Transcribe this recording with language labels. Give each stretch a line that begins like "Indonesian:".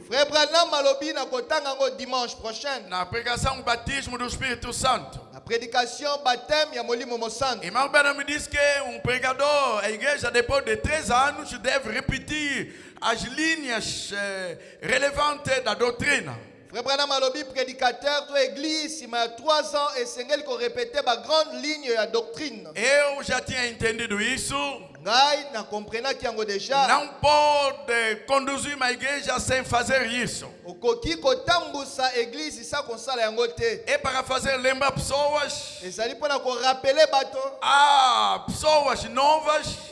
Lingala: Frère Branham malobi na kotanga ngo
French: dimanche prochain.
Portuguese: na pregação batismo do Espírito Santo.
Lingala: La prédication baptême ya molimo mosanto.
Portuguese: Irmão Berna me disse que pregador, a igreja depois de 3 anos deve repetir as linhas relevantes da doutrina.
Lingala: Frère Branham malobi prédicateur to église
French: il y a 3 ans
Lingala: et sengeli ko répéter ba grande ligne ya doctrine.
Portuguese: Eu já tinha entendido isso.
Lingala: Ngai na comprenaki yango déjà.
Portuguese: Não pode conduzir uma igreja sem fazer isso.
Lingala: Okoki kotambusa église sa konsala yango te.
Portuguese: É para fazer lembrar pessoas.
Lingala: Ezali pona ko rappeler bato.
Portuguese: Há pessoas novas.